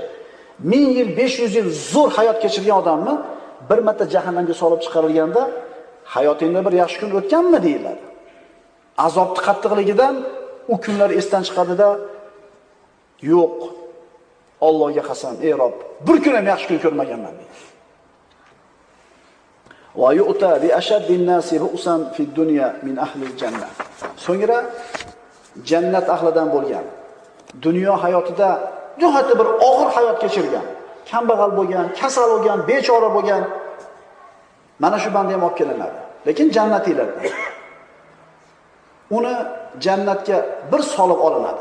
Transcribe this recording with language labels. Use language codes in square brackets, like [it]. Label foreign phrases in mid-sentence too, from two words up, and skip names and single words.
[uz] 1000 yil, 500 yil zo'r hayot kechirgan odamni bir marta jahannamga solib chiqarilganda hayotingda bir yaxshi kun o'tganmi deyiladi. Azobning qattiqligidan u kunlar esdan chiqadida, yo'q. Allohga qasam, ey Rob, bir kun ham yaxshi kun ko'rmaganman deydi. [ar] ويؤتى بأشد الناس بؤسا في الدنيا من أهل الجنة. [uz] So'ngra jannat ahlidan bo'lgan, dunyo hayotida nihoyatda bir og'ir hayot kechirgan, kambag'al bo'lgan, kasal bo'lgan, bechora bo'lgan, mana shu banda ham olib kelinadi. Lekin jannatiylardan. Uni jannatga bir solib olinadi.